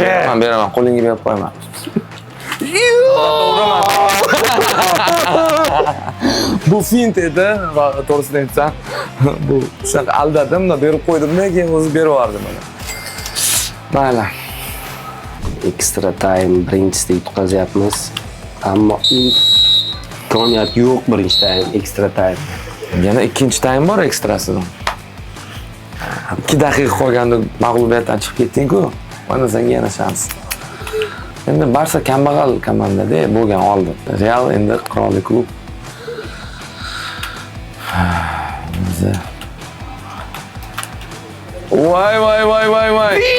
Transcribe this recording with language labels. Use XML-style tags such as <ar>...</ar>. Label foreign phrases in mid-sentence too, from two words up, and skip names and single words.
<uz>Men beraman, qo'lingga berib qo'yaman. Bu fint edi va to'g'risini aytsam, bu shunaqa aldadim, berib qo'ydimda, keyin o'zi berib yubordi mana. Mayli.</uz> <en>Extra time</en> <uz>birinchisida yutqazyapmiz. Ammo imkoniyat yo'q birinchi time,</uz> <en>extra time.</en> <uz>Yana ikkinchi time bor ekstrasidan. 2 daqiqa qolganda mag'lubiyatdan chiqib ketding-ku. Mana senga yana shans. Endi Barsa kambag'al komandada bo'lgan oldi. Real endi qirollik klub. Voy.</uz>